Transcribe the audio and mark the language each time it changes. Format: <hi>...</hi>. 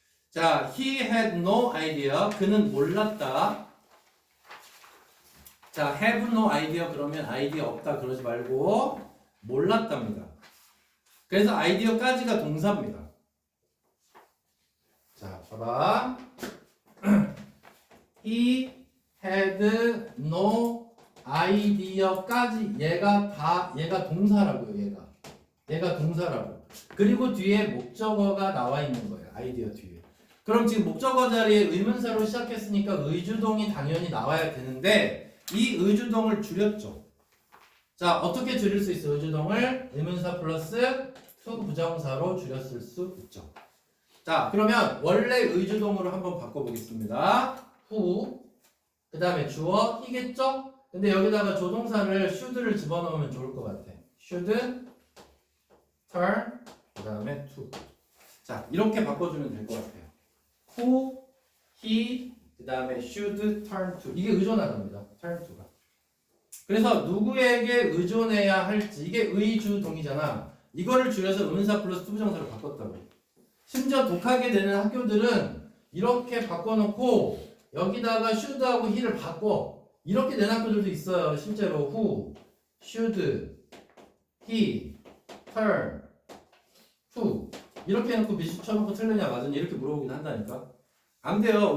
<en>자, he had no idea.</en> <ko>그는 몰랐다. 자,</ko> <en>have no idea</en> <ko>그러면 아이디어 없다 그러지 말고 몰랐답니다. 그래서 아이디어까지가 동사입니다. 자, 봐봐.</ko> <en>He had no idea</en> <ko>까지 얘가 동사라고요. 얘가 동사라고. 그리고 뒤에 목적어가 나와 있는 거예요. 아이디어 뒤에. 그럼 지금 목적어 자리에 의문사로 시작했으니까 의주동이 당연히 나와야 되는데 이 의주동을 줄였죠. 자, 어떻게 줄일 수 있어? 의주동을 의문사 플러스 to 부정사로 줄였을 수 있죠. 자, 그러면 원래 의주동으로 한번 바꿔보겠습니다. who, 그 다음에 주어 he겠죠? 근데 여기다가 조동사를 should를 집어넣으면 좋을 것 같아.</ko> <en>should, turn,</en> <ko>그 다음에</ko> <en>to.</en> <ko>자, 이렇게 바꿔주면 될 것 같아요.</ko> <en>who, he,</en> <ko>그 다음에</ko> <en>should, turn to.</en> <ko>이게 의존하답니다. turn to가. 그래서 누구에게 의존해야 할지, 이게 의주동이잖아. 이거를 줄여서 의문사 플러스 투부정사로 바꿨다고. 심지어 독하게 되는 학교들은 이렇게 바꿔놓고 여기다가 should하고 he를 바꿔. 이렇게 된 학교들도 있어요. 실제로</ko> <en>who, should, he, turn, to</en> <ko>이렇게 해놓고 비슷 쳐놓고 틀리냐 맞으냐 이렇게 물어보긴 한다니까. 안 돼요.</ko>